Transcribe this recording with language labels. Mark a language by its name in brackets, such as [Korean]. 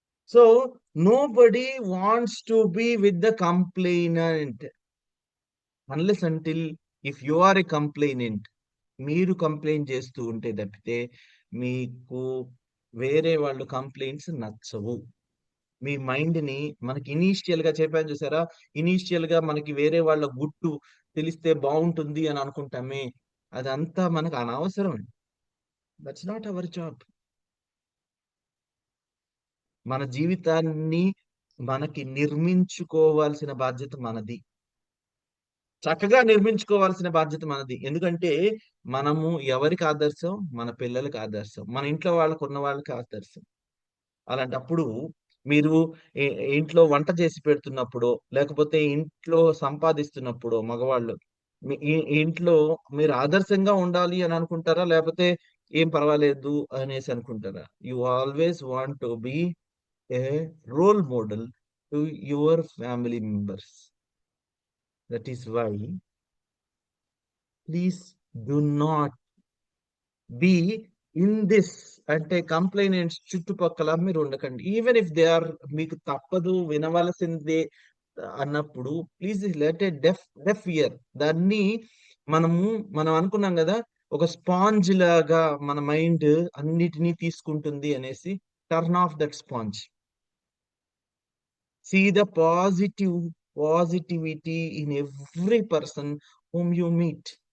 [English] So nobody wants to be with the complainant unless until if you are a complainant. [Telugu] మీరు complaint చేస్తూ ఉంటే తప్పితే మీకు వేరే వాళ్ళు కంప్లైంట్స్ నచ్చవు. మీ మైండ్ ని మనకి ఇనీషియల్ గా చెప్పాను చూసారా, ఇనీషియల్ గా మనకి వేరే వాళ్ళ గుట్టు తెలిస్తే బాగుంటుంది అని అనుకుంటామే, అదంతా మనకు అనవసరం. [English] That's not our job. [Telugu] మన జీవితాన్ని మనకి నిర్మించుకోవాల్సిన బాధ్యత మనది. చక్కగా నిర్మించుకోవాల్సిన బాధ్యత మనది. ఎందుకంటే మనము ఎవరికి ఆదర్శం? మన పిల్లలకి ఆదర్శం. మన ఇంట్లో ఉన్న వాళ్ళకి ఆదర్శం. అలాంటప్పుడు మీరు ఇ ఇంట్లో వంట చేసి పెడుతున్నప్పుడో, లేకపోతే ఇంట్లో సంపాదిస్తున్నప్పుడో మగవాళ్ళు, మీ ఇంట్లో మీరు ఆదర్శంగా ఉండాలి అని అనుకుంటారా? లేకపోతే ఏం పర్వాలేదు అనేసి అనుకుంటారా? [English] You always want to be a role model to your family members. That is why please do not be in this [Telugu] అంటే కంప్లైనెంట్స్ చుట్టుపక్కల మీరు ఉండకండి. [English] even if they are [Telugu] మీకు తప్పదు వినవలసిందే అన్నప్పుడు [English] Please let a deaf ear. [Telugu] దాన్ని మనము మనం అనుకున్నాం కదా, ఒక స్పాంజ్ లాగా మన మైండ్ అన్నిటినీ తీసుకుంటుంది అనేసి. [English] Turn off that sponge. See the positivity in every person whom you meet.